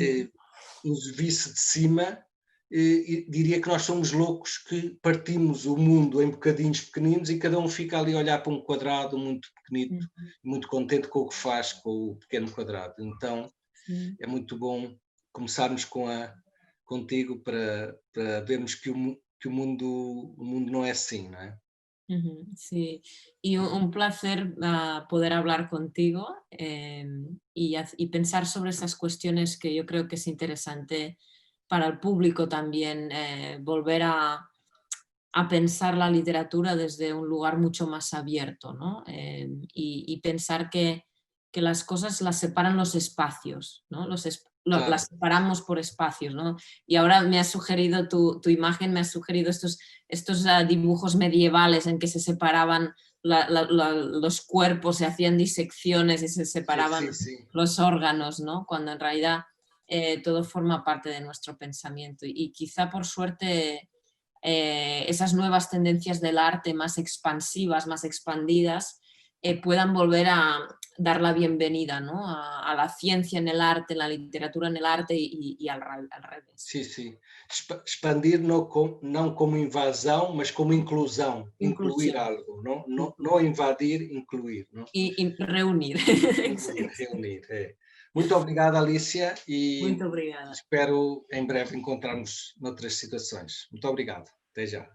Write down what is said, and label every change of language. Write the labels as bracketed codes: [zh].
[pt] eh, nos visse de cima, diria que nós somos loucos que partimos o mundo em bocadinhos pequeninos e cada um fica ali a olhar para um quadrado muito pequenito, Ujú. muito contente com o que faz com o pequeno quadrado. Então [es] Sí. [pt] é muito bom começarmos contigo para vermos que o mundo não é assim, não é? Ujú. [es] Sí, y un placer poder hablar contigo y pensar sobre esas cuestiones que yo creo que es interesante para el público también volver a pensar la literatura desde un lugar mucho más abierto, ¿no? Y pensar que las cosas las separan los espacios, ¿no? Claro, Las separamos por espacios, ¿no? Y ahora me has sugerido, tu imagen me ha sugerido estos dibujos medievales en que se separaban los cuerpos, se hacían disecciones y se sí, sí, separaban sí. los órganos, ¿no? Cuando en realidad todo forma parte de nuestro pensamiento. Y quizá por suerte esas nuevas tendencias del arte más expansivas, más expandidas, puedan volver a dar la bienvenida, ¿no? A la ciencia en el arte, la literatura en el arte y al revés. [pt] Sim, sim. Expandir não como invasão, mas como inclusão, incluir [es] Inclusión. [pt] algo, não invadir, incluir, não? [es] Y reunir. [pt] Unir, reunir, é. Muito obrigado, Alicia, e Muito obrigada. espero em breve encontrarmos noutras situações. Muito obrigado. Até já.